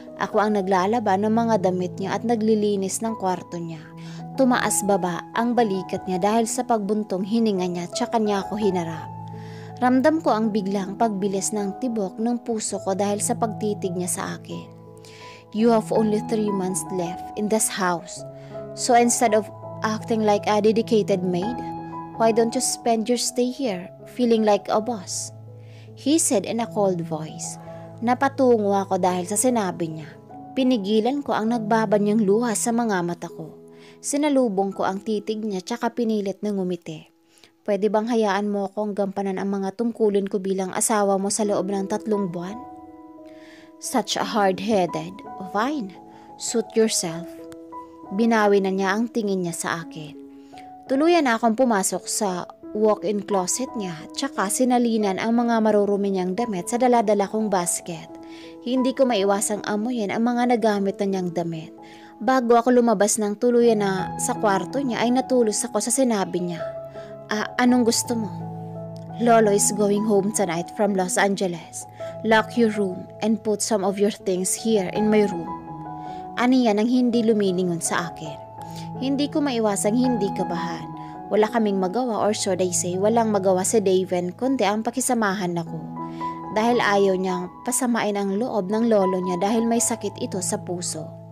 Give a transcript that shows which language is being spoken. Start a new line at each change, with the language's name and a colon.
Filipino: Ako ang naglalaba ng mga damit niya at naglilinis ng kwarto niya. Tumaas baba ang balikat niya dahil sa pagbuntong hininga niya tsaka niya ako hinarap. Ramdam ko ang biglang pagbilis ng tibok ng puso ko dahil sa pagtitig niya sa akin.
English: You have only 3 months left in this house. So instead of acting like a dedicated maid, why don't you spend your stay here feeling like a boss? He said in a cold voice.
Filipino: Napatungo ako dahil sa sinabi niya. Pinigilan ko ang nagbabanyang luha sa mga mata ko. Sinalubong ko ang titig niya tsaka pinilit na ngumiti. Pwede bang hayaan mo akong gampanan ang mga tungkulin ko bilang asawa mo sa loob ng 3 buwan?
English: Such a hard-headed. Fine, suit yourself.
Filipino: Binawi na niya ang tingin niya sa akin. Tuluyan na akong pumasok sa walk-in closet niya tsaka sinalinan ang mga marurumi niyang damit sa daladala kong basket. Hindi ko maiwasang amuyin ang mga nagamit na niyang damit. Bago ako lumabas ng tuluyan na sa kwarto niya ay natulos ako sa sinabi niya. Anong gusto mo?
English: Lolo is going home tonight from Los Angeles. Lock your room and put some of your things here in my room.
Filipino: Aniya nang hindi lumilingon sa akin. Hindi ko maiwasang hindi kabahan. Wala kaming magawa
English: or should I say
Filipino: walang magawa si Daven kundi ang pakisamahan ako. Dahil ayaw niyang pasamain ang loob ng lolo niya dahil may sakit ito sa puso.